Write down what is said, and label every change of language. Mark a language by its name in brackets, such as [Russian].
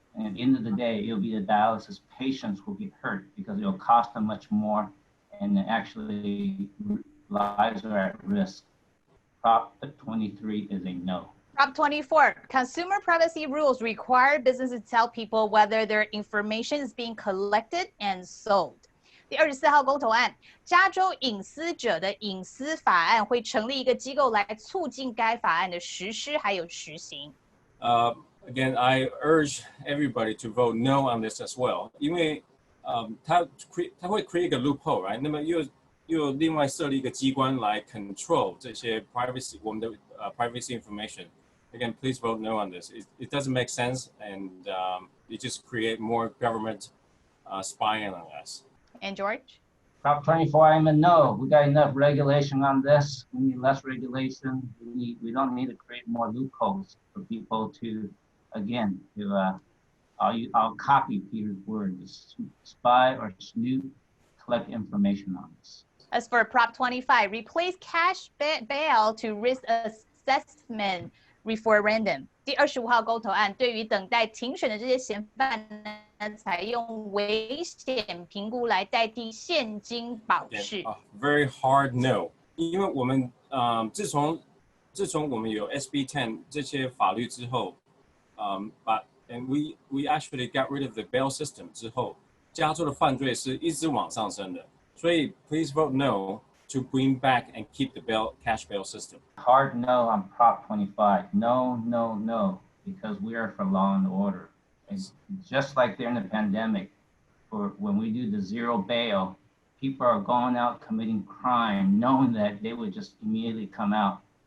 [English] And at the end of the day, it'll be the dialysis patients who get hurt because it'll cost them much more, and actually lives are at risk. Prop 23 is a no. Prop 24, consumer privacy rules require businesses to tell people whether their information is being collected and sold. [Chinese] 第24号公投案，加州隐私者的隐私法案会成立一个机构来促进该法案的实施还有实行。 [English] Again, I urge everybody to vote no on this as well. [Chinese] 因为它会 create 一个 loophole, right? 那么又另外设立一个机关来 control 这些 privacy 我们的privacy information. [English] Again, please vote no on this. It doesn't make sense, and it just create more government spying on us. And George? Prop 24, I'm a no. We got enough regulation on this. We need less regulation. We don't need to create more loopholes for people to, again, I'll copy Peter's words, spy or snoop, collect information on us. As for Prop 25, replace cash bail to risk assessment referendum. [Chinese] 第25号公投案对于等待庭审的这些嫌犯呢，采用危险评估来代替现金保释。 [English] Very hard no. [Chinese] 因为我们自从我们有 SB 10这些法律之后， [English] and we actually got rid of the bail system [Chinese] 之后，加州的犯罪是一直往上升的。 [English] 所以 please vote no to bring back and keep the cash bail system. Hard no on Prop 25. No, no, no, because we are for law and order. It's just like during the pandemic, when we do the zero bail, people are going out committing crime, knowing that they would just immediately come out.